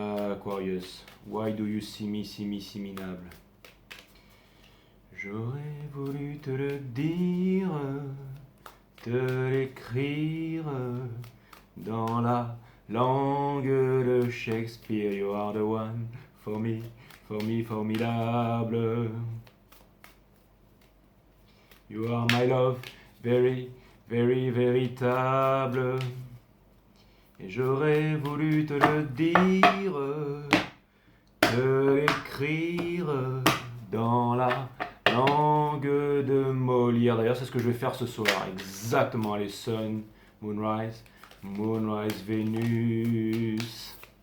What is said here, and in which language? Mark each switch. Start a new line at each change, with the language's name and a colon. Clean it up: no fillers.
English: Aquarius, why do you see me, minable?
French: J'aurais voulu te le dire, te l'écrire dans la langue de Shakespeare.
English: You are the one for me, formidable. You are my love, very, very, véritable.
French: Et j'aurais voulu te le dire, te l'écrire dans la langue de Molière. D'ailleurs, c'est ce que je vais faire ce soir. Exactement. Allez, Sun, Moonrise, Vénus.